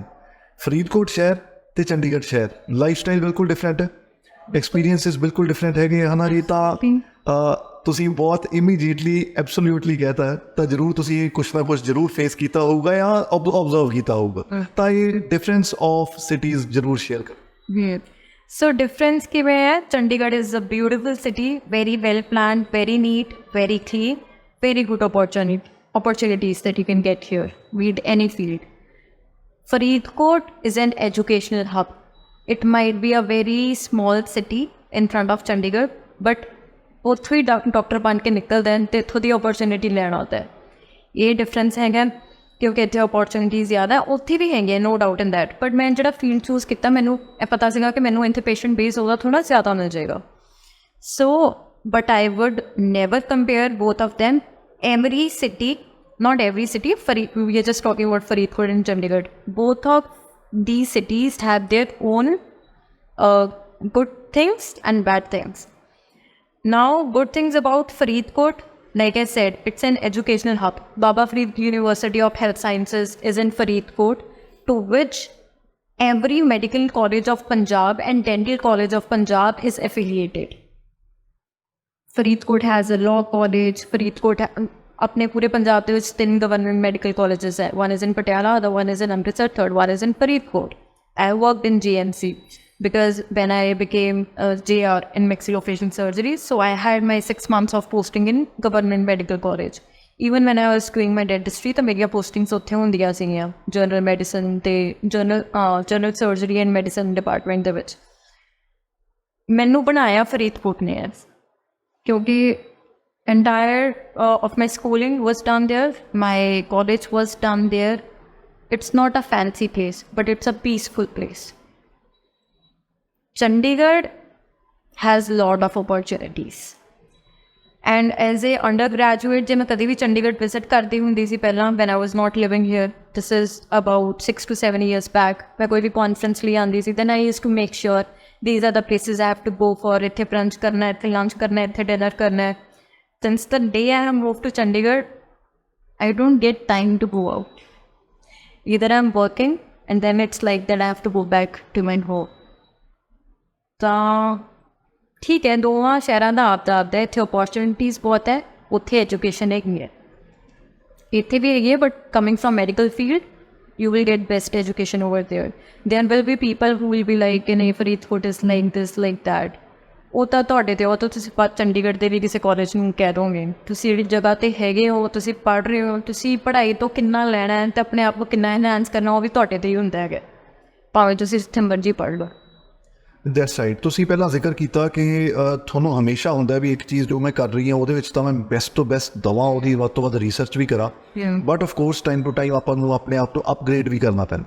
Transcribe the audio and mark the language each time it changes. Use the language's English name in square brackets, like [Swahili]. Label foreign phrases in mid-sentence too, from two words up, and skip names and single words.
[Punjabi] ਫਰੀਦਕੋਟ ਸ਼ਹਿਰ ਅਤੇ ਚੰਡੀਗੜ੍ਹ ਸ਼ਹਿਰ, [English] life style [Punjabi] ਬਿਲਕੁਲ ਡਿਫਰੈਂਟ ਹੈ, ਐਕਸਪੀਰੀਅੰਸਿਸ ਬਿਲਕੁਲ ਡਿਫਰੈਂਟ ਹੈਗੇ ਹੈ ਨਾ ਜੀ। ਤਾਂ ਤੁਸੀਂ ਬਹੁਤ [English] immediately absolutely [Punjabi] ਕਹਿਤਾ ਤਾਂ ਜ਼ਰੂਰ ਤੁਸੀਂ ਕੁਛ ਨਾ ਕੁਛ ਜ਼ਰੂਰ ਫੇਸ ਕੀਤਾ ਹੋਊਗਾ ਜਾਂ ਓਬਜ਼ਰਵ ਕੀਤਾ ਹੋਊਗਾ, ਤਾਂ ਇਹ [English] difference of cities [Punjabi] ਜ਼ਰੂਰ ਸ਼ੇਅਰ ਕਰੋ। [English] So difference [Punjabi] ਕਿਵੇਂ ਹੈ? [English] ਚੰਡੀਗੜ੍ਹ is a beautiful city, very well planned, very neat, very clean, very good opportunities that you can get here with any field. Faridkot is an educational hub. It might be a very small city in front of Chandigarh, but [Punjabi] ਉੱਥੋਂ ਹੀ ਡਾਕਟਰ ਬਣ ਕੇ ਨਿਕਲਦੇ ਹਨ ਅਤੇ ਇੱਥੋਂ ਦੀ ਓਪਰਚੁਨਿਟੀ ਲੈਣਾ ਹੁੰਦਾ ਹੈ। ਇਹ ਡਿਫਰੈਂਸ ਹੈਗਾ ਕਿਉਂਕਿ ਇੱਥੇ ਓਪਰਚੁਨਿਟੀ ਜ਼ਿਆਦਾ, ਉੱਥੇ ਵੀ ਹੈਗੀਆਂ, [English] no doubt in that. [Punjabi] ਬਟ ਮੈਂ ਜਿਹੜਾ ਫੀਲਡ ਚੂਜ਼ ਕੀਤਾ, ਮੈਨੂੰ ਇਹ ਪਤਾ ਸੀਗਾ ਕਿ ਮੈਨੂੰ ਇੱਥੇ [English] patient base [Punjabi] ਉਹਦਾ ਥੋੜ੍ਹਾ ਜ਼ਿਆਦਾ ਮਿਲ ਜਾਏਗਾ। [English] ਸੋ but I would never compare both of them. Every city, not every city, we are just talking about Faridkot and Chandigarh. Both of these cities have their own good things and bad things. Now, good things about Faridkot, like I said, it's an educational hub. Baba Farid University of Health Sciences is in Faridkot, to which every medical college of Punjab and dental college of Punjab is affiliated. Faridkot has a law college. [Punjabi] Faridkot ਆਪਣੇ ਪੂਰੇ ਪੰਜਾਬ ਦੇ ਵਿੱਚ 3 [English] government medical colleges [Punjabi] है. [English] One is in Patiala, the one is in Amritsar, third one is in Faridkot. I worked in GMC because when I became a JR in maxillofacial surgery, so I had my 6 months of posting in government medical college. Even when I was doing my dentistry, [Punjabi] ਤਾਂ ਮੇਰੀਆਂ postings ਉੱਥੇ ਹੁੰਦੀਆਂ ਸੀਗੀਆਂ, [English] general medicine [Punjabi] ਤੇ [English] general surgery and medicine department [Punjabi] ਦੇ ਵਿੱਚ। ਮੈਨੂੰ ਬਣਾਇਆ ਫਰੀਦਕੋਟ ਨੇ ਕਿਉਂਕਿ [English] entire of my schooling was done there, my college was done there. It's not a fancy place, but it's a peaceful place. Chandigarh has lot of opportunities. And as a undergraduate, [Punjabi] ਜੇ ਮੈਂ ਕਦੇ ਵੀ ਚੰਡੀਗੜ੍ਹ ਵਿਜ਼ਿਟ ਕਰਦੀ ਹੁੰਦੀ ਸੀ ਪਹਿਲਾਂ, [English] when I was not living here, this is about 6 to 7 years back, [Punjabi] ਮੈਂ ਕੋਈ ਵੀ [English] conference ਲਈ [Punjabi] ਆਉਂਦੀ ਸੀ, [English] then I used to make sure these are the places I have to go for, [Punjabi] ਇੱਥੇ brunch ਕਰਨਾ ਹੈ, ਇੱਥੇ lunch ਕਰਨਾ ਹੈ, ਇੱਥੇ dinner ਕਰਨਾ ਹੈ. [English] Since the day I have moved to Chandigarh, I don't get time to go out. Either I'm working and then it's like that I have to go back to my home. [Punjabi] ਤਾਂ ਠੀਕ ਹੈ, ਦੋਵਾਂ ਸ਼ਹਿਰਾਂ ਦਾ ਆਪਦਾ ਆਪਦਾ, ਇੱਥੇ ਓਪੋਰਚੁਨਿਟੀਜ਼ ਬਹੁਤ ਹੈ, ਉੱਥੇ ਐਜੂਕੇਸ਼ਨ ਹੈਗੀ ਹੈ, ਇੱਥੇ ਵੀ ਹੈਗੀ ਹੈ, [English] but coming from medical field you will get best education over there. There will be people who will be like, in Faridkot is like this, like that. [Punjabi] ਉਹ ਤਾਂ ਤੁਹਾਡੇ 'ਤੇ, ਉਹ ਤਾਂ ਤੁਸੀਂ ਚੰਡੀਗੜ੍ਹ ਦੇ ਵੀ ਕਿਸੇ ਕਾਲਜ ਨੂੰ ਕਹਿ ਦੋਗੇ, ਤੁਸੀਂ ਜਿਹੜੀ ਜਗ੍ਹਾ 'ਤੇ ਹੈਗੇ ਹੋ, ਤੁਸੀਂ ਪੜ੍ਹ ਰਹੇ ਹੋ, ਤੁਸੀਂ ਪੜ੍ਹਾਈ ਤੋਂ ਕਿੰਨਾ ਲੈਣਾ ਹੈ ਅਤੇ ਆਪਣੇ ਆਪ ਨੂੰ ਕਿੰਨਾ ਐਨਹਾਂਸ ਕਰਨਾ, ਉਹ ਵੀ ਤੁਹਾਡੇ 'ਤੇ ਹੀ ਹੁੰਦਾ ਹੈਗਾ, ਭਾਵੇਂ ਤੁਸੀਂ ਜਿੱਥੇ ਮਰਜ਼ੀ ਪੜ੍ਹ ਲਓ. [English] that's right. [Punjabi] ਤੁਸੀਂ ਪਹਿਲਾਂ ਜ਼ਿਕਰ ਕੀਤਾ ਕਿ ਤੁਹਾਨੂੰ ਹਮੇਸ਼ਾ ਹੁੰਦਾ ਵੀ ਇੱਕ ਚੀਜ਼ ਜੋ ਮੈਂ ਕਰ ਰਹੀ ਹਾਂ ਉਹਦੇ ਵਿੱਚ ਤਾਂ ਮੈਂ ਬੈਸਟ ਤੋਂ ਬੈਸਟ ਦਵਾਂ, ਉਹਦੀ ਵੱਧ ਤੋਂ ਵੱਧ ਰਿਸਰਚ ਵੀ ਕਰਾਂ, [English] but of course time to time [Punjabi] ਆਪਾਂ ਨੂੰ ਆਪਣੇ ਆਪ ਤੋਂ ਅਪਗ੍ਰੇਡ ਵੀ ਕਰਨਾ ਪੈਂਦਾ.